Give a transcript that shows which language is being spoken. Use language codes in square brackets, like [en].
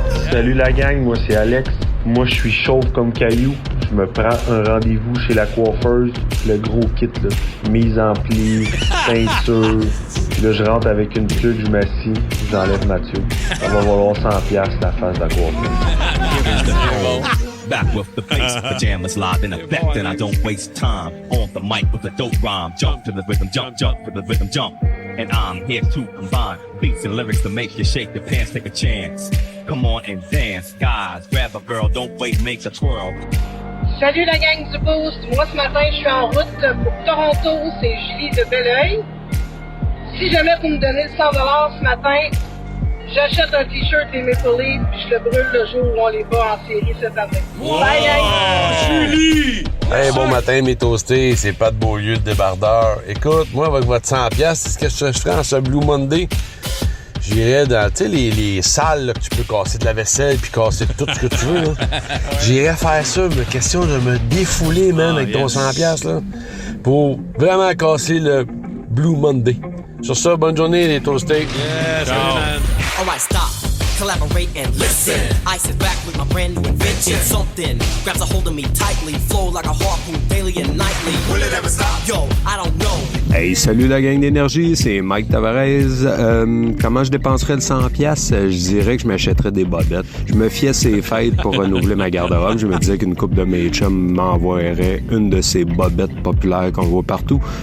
[fr] Salut la gang, moi c'est Alex. Moi je suis chauve comme caillou. Je me prends un rendez-vous chez la coiffeuse, le gros kit là. Mise en pli, ceinture. Puis là je rentre avec une tuque, je m'assis, j'enlève ma tuque. Ça va valoir 100$ la face de la coiffeuse. [en] Back with the bass, pajamas live in effect, and I don't waste time on the mic with a dope rhyme. Jump to the rhythm, jump to the rhythm, jump. And I'm here to combine beats and lyrics to make you shake your pants, take a chance. Come on and dance, guys. Grab a girl, don't wait, make a twirl. [fr] Salut la gang du Boost. Moi ce matin, je suis en route pour Toronto. C'est Julie de Belleuil. Si jamais vous me donnez le 100$ ce matin, j'achète un t-shirt des Maple Leafs puis je le brûle le jour où on les bat en série cette année. Bye, gang! Julie! Hey, bon matin, mes toastés, c'est Pat Beaulieu, le débardeur. Écoute, moi, avec votre 100$, c'est ce que je ferais en ce Blue Monday. J'irais dans, tu sais, les salles là, que tu peux casser de la vaisselle puis casser tout ce que tu veux. Là. J'irais faire ça, mais question de me défouler, man, avec ton 100$ là, pour vraiment casser le Blue Monday. Sur ça, bonne journée, les toastés. [en] Yes, All right, stop. Collaborate and listen. I sit back with my brand new invention. Something grabs a hold of me tightly, flow like a harpoon daily and nightly. Will it ever stop? Yo, I don't know. [fr] Hey, salut la gang d'énergie, c'est Mike Tavares. Comment je dépenserais le 100$? Je dirais que je m'achèterais des bobettes. Je me fiais ces fêtes pour renouveler ma garde-robe. Je me disais qu'une couple de mes chums m'envoierait une de ces bobettes populaires qu'on voit partout.